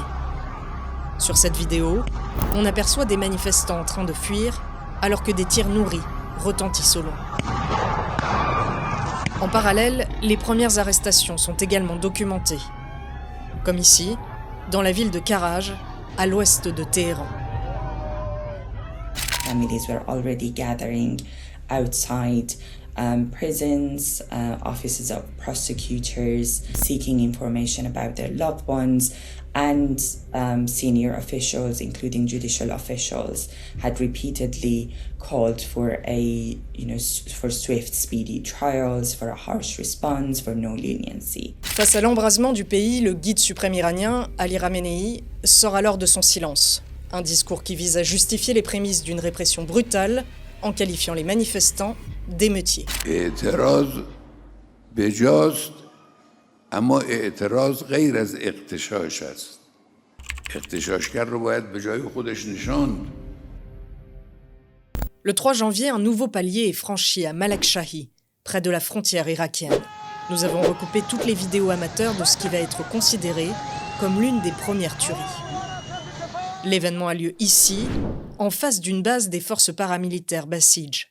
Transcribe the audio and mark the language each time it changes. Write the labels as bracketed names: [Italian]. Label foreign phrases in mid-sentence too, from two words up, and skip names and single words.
[French] Sur cette vidéo, on aperçoit des manifestants en train de fuir alors que des tirs nourris retentissent au loin. En parallèle, les premières arrestations sont également documentées. Comme ici, dans la ville de Karaj, à l'ouest de Téhéran. [English] families were already gathering outside prisons, offices of prosecutors, seeking information about their loved ones, and senior officials, including judicial officials, had repeatedly called for for swift, speedy trials, for a harsh response, for no leniency. [French] Face à l'embrasement du pays, le guide suprême iranien, Ali Khamenei, sort alors de son silence. Un discours qui vise à justifier les prémices d'une répression brutale en qualifiant les manifestants d'émeutiers. [Persian] اعتراض بجاست اما اعتراض غیر از اغتشاش است. اغتشاشگر رو باید به جای خودش نشاند. [French] Le 3 janvier, un nouveau palier est franchi à Malakshahi, près de la frontière irakienne. Nous avons recoupé toutes les vidéos amateurs de ce qui va être considéré comme l'une des premières tueries. L'événement a lieu ici, en face d'une base des forces paramilitaires Basij.